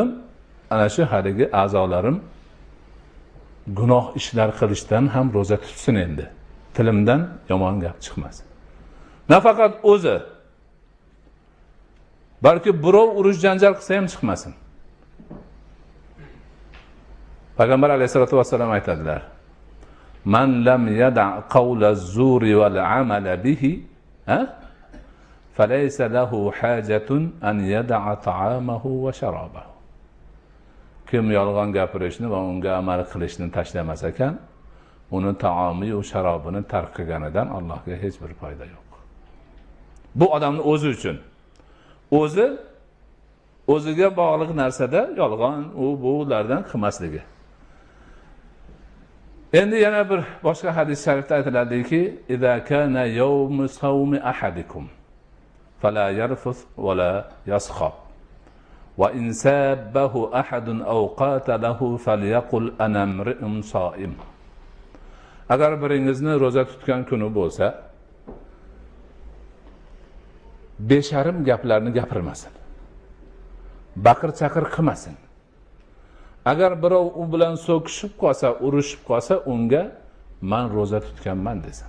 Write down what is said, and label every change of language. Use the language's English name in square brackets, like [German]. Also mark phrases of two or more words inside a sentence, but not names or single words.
[Uzbek] Ana shu haligi a'zolarim gunoh ishlar qilishdan ham roza tutsin endi. Tilimdan yomon gap chiqmas. Nafaqat o'zi, balki birov urush janjal qilsa ham chiqmasin. Payg'ambar alayhisolatu vasallam aytadilar: [Arabic] "من لم يدع قول الزور والعمل به, فليس له حاجة أن يدع طعامه وشرابه." [Uzbek] Kim yolg'on gapirishni va unga amal qilishni tashlamas ekan, uni taomi va sharobini tark qilganidan Allohga hech bir foyda yo'q. Bu odamning o'zi uchun. O'ziga bog'liq narsada yolg'on bulardan qilmasligi. Endi yana bir boshqa hadis sharifda aytiladiki, [Arabic] "إذا كان يوم صوم أحدكم فلا يرفث ولا يصخب وإن سابه أحد أو قاتله فليقل أنا امرئ صائم." [Uzbek] Agar biringizni roza tutgan kuni bo'lsa, besharim gaplarni gapirmasin. Baqir-chaqir qilmasin. Agar birov u bilan so'kishib qolsa, urushib qolsa, unga "Men roza tutganman" desin.